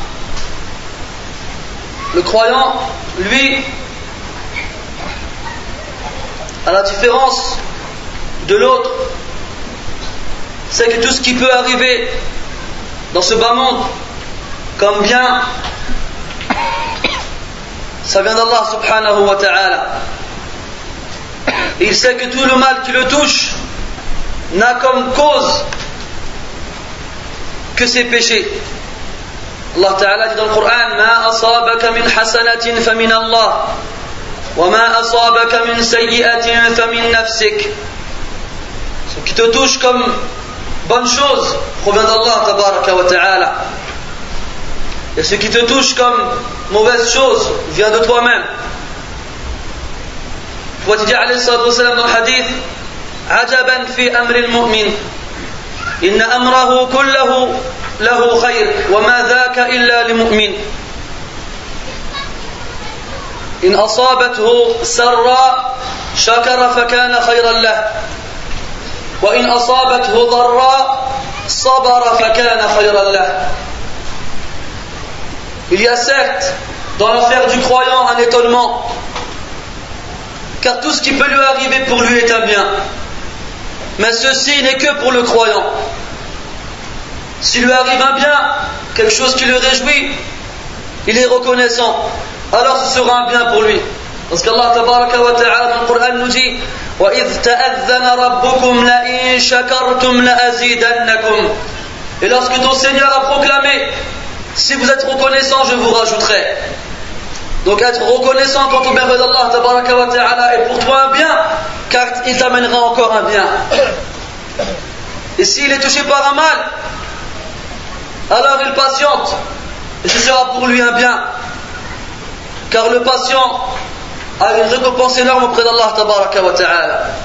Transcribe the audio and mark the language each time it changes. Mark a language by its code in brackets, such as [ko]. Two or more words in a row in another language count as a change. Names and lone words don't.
[fr] Le croyant, lui, à la différence de l'autre, c'est que tout ce qui peut arriver dans ce bas monde comme bien, ça vient d' [ar] الله سبحانه وتعالى. [fr] Il sait que tout le mal qui le touche n'a comme cause que ses péchés. [ar] الله تعالى [fr] dit dans le Coran: [ar] ما أصابك من حسنة فمن الله، وما أصابك من سيئة فمن نفسك. [fr] Ce qui te touche comme bonne chose provient d' [ar] الله تبارك وتعالى. [fr] Et ce qui te touche comme mauvaise chose vient de toi-même. Il dit [ar] عليه الصلاة والسلام [fr] dans le hadith: [ar] عجبا لأمر المؤمن، إن أمره كله له خير، وما ذاك إلا للمؤمن. إن أصابته سراء شكر فكان خيرا له، وإن أصابته ضراء صبر فكان خيرا له. [fr] Il y a certes dans l'affaire du croyant un étonnement, car tout ce qui peut lui arriver pour lui est un bien. Mais ceci n'est que pour le croyant. S'il lui arrive un bien, quelque chose qui le réjouit, il est reconnaissant, alors ce sera un bien pour lui. Parce qu' [ar] الله تبارك وتعالى [fr] dans le Coran nous dit: [ar] وَإِذْ تَأَذَّنَ رَبُّكُمْ لَئِن شَكَرْتُمْ لَأَزِيدَنَّكُمْ. [fr] Et lorsque ton Seigneur a proclamé: si vous êtes reconnaissant, je vous rajouterai. Donc être reconnaissant quant au bienfait d' [ar] الله تبارك وتعالى [fr] est pour toi un bien, car il t'amènera encore un bien. Et s'il est touché par un mal, alors il patiente, et ce sera pour lui un bien, car le patient a une récompense énorme auprès d' [ar] الله تبارك وتعالى.